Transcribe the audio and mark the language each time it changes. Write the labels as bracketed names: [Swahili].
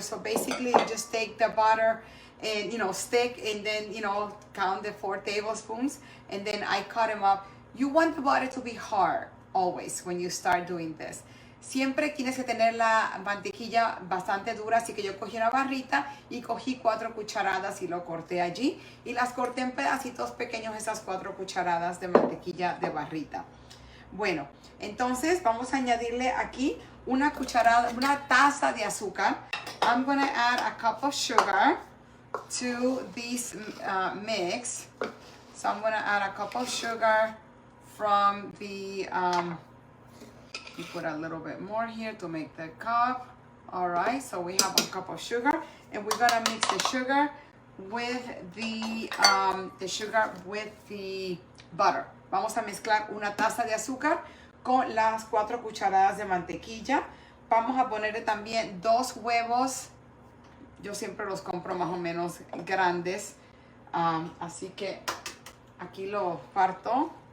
[English] So basically you just take the butter and, stick and then, count the 4 tablespoons and then I cut them up. You want the butter to be hard always when you start doing this. [Spanish] Siempre tienes que tener la mantequilla bastante dura, así que yo cogí una barrita y cogí 4 cucharadas y lo corté allí. Y las corté en pedacitos pequeños, esas 4 cucharadas de mantequilla de barrita. Bueno, entonces vamos a añadirle aquí una taza de azúcar. [English] I'm going to add a cup of sugar to this mix. So I'm going to add a cup of sugar from the, you put a little bit more here to make the cup. All right, so we have a cup of sugar, and we're gonna mix the sugar with the butter. [Spanish] Vamos a mezclar una taza de azúcar con las 4 cucharadas de mantequilla. Vamos a ponerle también 2 huevos. Yo siempre los compro más o menos grandes, así que aquí lo parto.